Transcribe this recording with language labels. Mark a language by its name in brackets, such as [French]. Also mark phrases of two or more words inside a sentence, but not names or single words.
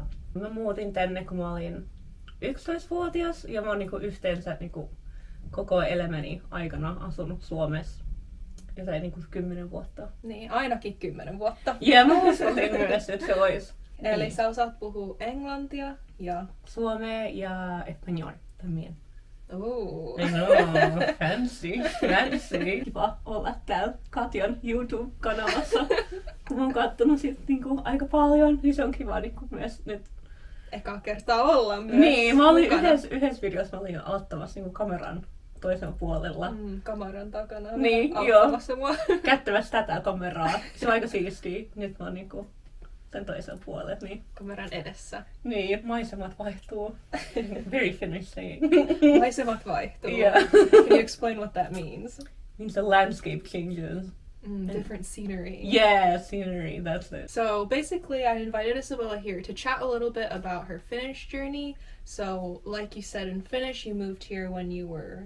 [Finnish] Mä muutin tänne, kun mä olin 11-vuotias ja mä oon yhteensä koko elämäni aikana asunut Suomessa. Jotain 10 vuotta. Niin, ainakin 10 vuotta. Ja mä uskaltin myös, että se olisi. Eli niin. sä osaat puhua englantia ja Suomea ja [Spanish] espanjol también. [Finnish] Ooh. [English] I know, fancy. [Finnish] Kiva olla täällä Katjan YouTube-kanavassa. Kun mä oon kattonut sit aika paljon, niin se on kiva myös nyt. Eka kertaa olla myös Niin, mä olin mukana. yhdessä videossa mä olin auttamassa kameran toisella puolella. Kameran takana Niin, auttamassa mua. Käyttämässä tätä kameraa. Se on aika siistiä. Nyt mä oon sen toisella puolella. Niin. Kameran edessä. Niin, maisemat vaihtuu. [English] Very Finnish saying. [Finnish] Maisemat vaihtuu. [English] Yeah. Can you explain what that means? Means the landscape changes. Different scenery. Yeah, scenery, that's it. So basically I invited Isabella here to chat a little bit about her Finnish journey. So like you said, in Finnish you moved here when you were